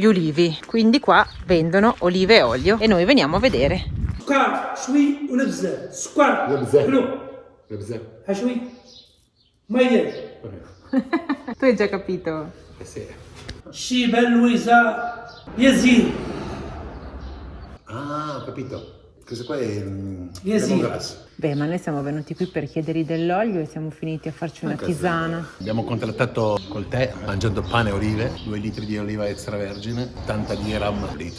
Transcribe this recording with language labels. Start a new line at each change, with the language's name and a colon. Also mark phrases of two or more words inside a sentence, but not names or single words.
Italian: ulivi, quindi qua vendono olive e olio e noi veniamo a vedere.
Arabic: سكر شوي ونبزة سكر نبزة. حلو
Italian: Sì.
Arabic: ها شوي مية
Italian: Tu hai già capito?
Arabic: الشيبة اللويزة يزيد
Italian: Ah, ho capito. Questo qua è
English: Yes, lemongrass.
Italian: Beh, ma noi siamo venuti qui per chiedergli dell'olio e siamo finiti a farci una tisana. Abbiamo contrattato col tè, mangiando pane e olive, 2 litri di oliva extravergine, 80 dirham al litro.